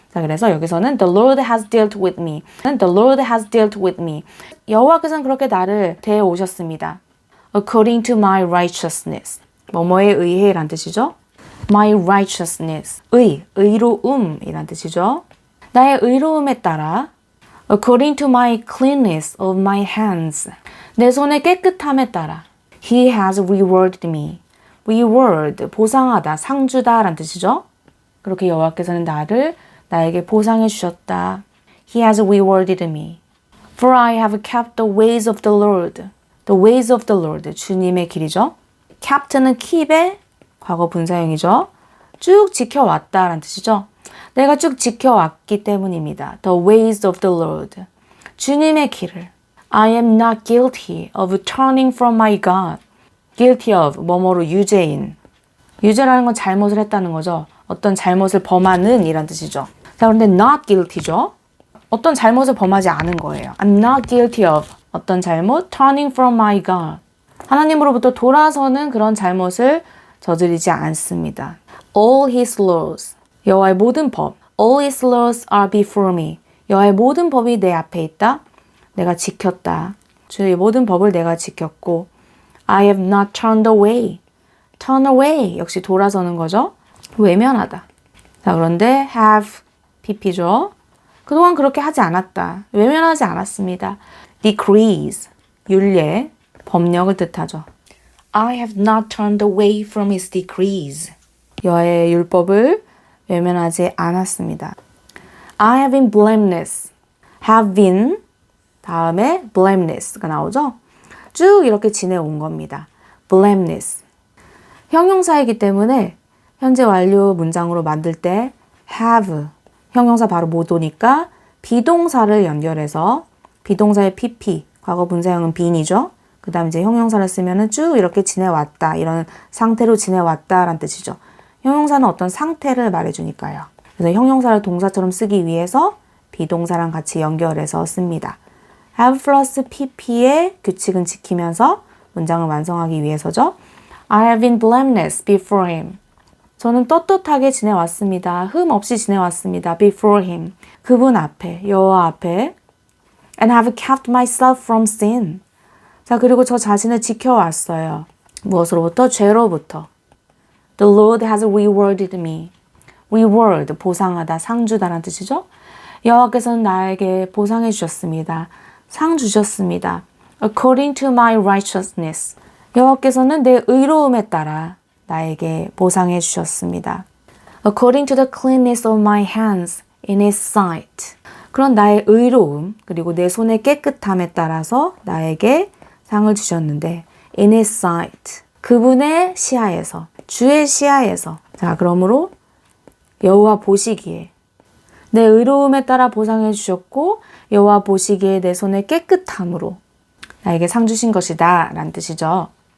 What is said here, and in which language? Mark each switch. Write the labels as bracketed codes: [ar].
[ko] 자, 그래서 여기서는 [en] The Lord has dealt with me. The Lord has dealt with me. [ko] 여호와께서는 그렇게 나를 대해 오셨습니다. [en] According to my righteousness. [ko] 뭐뭐에 의해 라는 뜻이죠. My righteousness. 의로움이란 뜻이죠. 나의 의로움에 따라 [en] According to my cleanness of my hands. [ko] 내 손의 깨끗함에 따라 [en] He has rewarded me. [ko] Reward, 보상하다, 상 주다 라는 뜻이죠. 그렇게 여호와께서는 나에게 보상해 주셨다. [en] He has rewarded me. For I have kept the ways of the Lord. The ways of the Lord. [ko] 주님의 길이죠. Kept는 keep의 과거 분사형이죠. 쭉 지켜왔다 라는 뜻이죠. 내가 쭉 지켜왔기 때문입니다. [en] The ways of the Lord. [ko] 주님의 길을. [en] I am not guilty of turning from my God. [ko] Guilty of, 뭐뭐로 유죄인. 유죄라는 건 잘못을 했다는 거죠. 어떤 잘못을 범하는 이란 뜻이죠. 자, 그런데 not guilty죠. 어떤 잘못을 범하지 않은 거예요. [en] I'm not guilty of [ko] 어떤 잘못, [en] turning from my God. [ko] 하나님으로부터 돌아서는 그런 잘못을 저지르지 않습니다. [en] All his laws. [ko] 여호와의 모든 법. [en] All his laws are before me. [ko] 여호와의 모든 법이 내 앞에 있다. 내가 지켰다. 주의 모든 법을 내가 지켰고 [en] I have not turned away. [ko] Turn away. 역시 돌아서는 거죠. 외면하다. 자, 그런데 have, pp죠. 그동안 그렇게 하지 않았다. 외면하지 않았습니다. decrees, 율례, 법령을 뜻하죠. [en] I have not turned away from his decrees. [ko] 여호와의 율법을 외면하지 않았습니다. [en] I have been blameless. [ko] have been 다음에 blameless가 나오죠. 쭉 이렇게 지내온 겁니다. [en] blameless. [ko] 형용사이기 때문에 현재 완료 문장으로 만들 때 have 형용사 바로 못 오니까 비동사를 연결해서 비동사의 pp 과거 분사형은 bene이죠. 그 다음 이제 형용사를 쓰면은 쭉 이렇게 지내왔다 이런 상태로 지내왔다라는 뜻이죠. 형용사는 어떤 상태를 말해주니까요. 그래서 형용사를 동사처럼 쓰기 위해서 비동사랑 같이 연결해서 씁니다. have 플러스 pp의 규칙은 지키면서 문장을 완성하기 위해서죠. [en] I have been blameless before him. [ko] 저는 떳떳하게 지내왔습니다. 흠 없이 지내왔습니다. [en] Before him. [ko] 그분 앞에, 여호와 앞에. [en] And have kept myself from sin. [ko] 자, 그리고 저 자신을 지켜왔어요. 무엇으로부터? 죄로부터. [en] The Lord has rewarded me. [ko] Reward, 보상하다, 상 주다라는 뜻이죠. 여호와께서는 나에게 보상해 주셨습니다. 상 주셨습니다. [en] according to my righteousness. [ko] 여호와께서는 내 의로움에 따라 나에게 보상해 주셨습니다. [en] according to the cleanness of my hands in his sight. [ko] 그런 나의 의로움 그리고 내 손의 깨끗함에 따라서 나에게 상을 주셨는데 [en] in his sight. [ko] 그분의 시야에서, 주의 시야에서. 자, 그러므로 여호와 보시기에 내 의로움에 따라 보상해 주셨고 여호와 보시기에 내 손의 깨끗함으로 나에게 상 주신 것이다 라는 뜻이죠.